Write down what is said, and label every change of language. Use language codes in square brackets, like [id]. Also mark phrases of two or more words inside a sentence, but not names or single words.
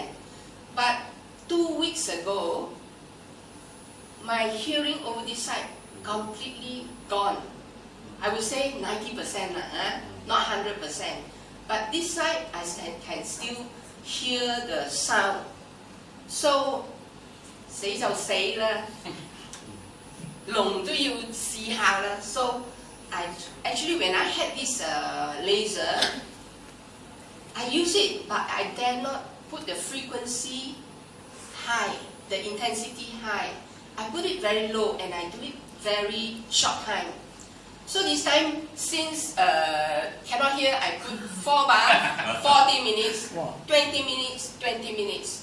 [en] But 2 weeks ago, my hearing over this side completely gone. I would say 90%, not 100%. But this side, I can still hear the sound. So [yue] 死就死啦，聾都要試下啦。 [en] So actually when I had this laser, I use it, but I dare not put the frequency high, the intensity high. I put it very low and I do it very short time. So this time, since cannot hear, I put 4 bar, 40 minutes, 20 minutes, 20 minutes.